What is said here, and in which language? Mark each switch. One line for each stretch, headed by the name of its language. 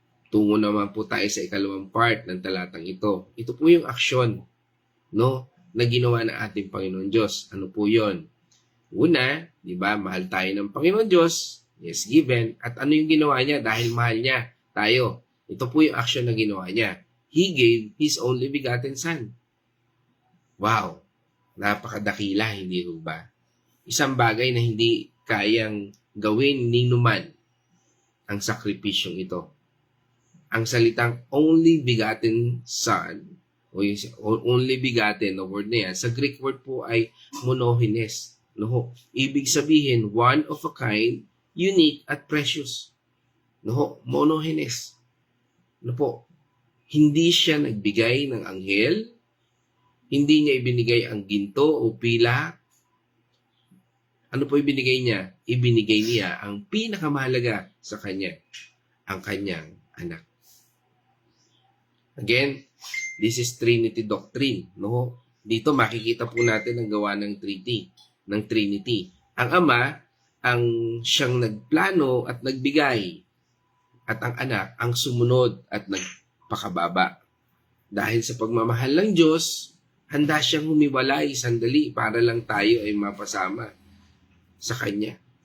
Filipino: Tungo naman po tayo sa ikalawang part ng talatang ito. Ito po yung aksyon, no, na ginawa ng ating Panginoon Diyos. Ano po yon? Una, di ba, mahal tayo ng Panginoon Diyos,
English: yes, given,
Filipino: at ano yung ginawa niya dahil mahal niya tayo? Ito po yung action na ginawa niya.
English: He gave His only begotten Son. Wow!
Filipino: Napakadakila, hindi ho ba? Isang bagay na hindi kayang gawin ni numan ang sakripisyong ito. Ang salitang
English: only begotten Son,
Filipino: o yung only begotten na word na yan, sa Greek word po ay monogenes. No? Ibig sabihin,
English: one of a kind, unique
Filipino: at
English: precious.
Filipino: No? Monogenes. No po, hindi siya nagbigay ng anghel, hindi niya ibinigay ang ginto o pila, Ano po ibinigay niya? Ibinigay niya ang pinakamahalaga sa kanya, ang kanyang anak.
English: Again, this is Trinity doctrine, no?
Filipino: Dito makikita po natin ang gawa ng Trinity. Ang Ama ang siyang nagplano at nagbigay, at ang anak ang sumunod at nagpakababa. Dahil sa pagmamahal ng Diyos, handa siyang humiwalay sandali para lang tayo ay mapasama sa Kanya.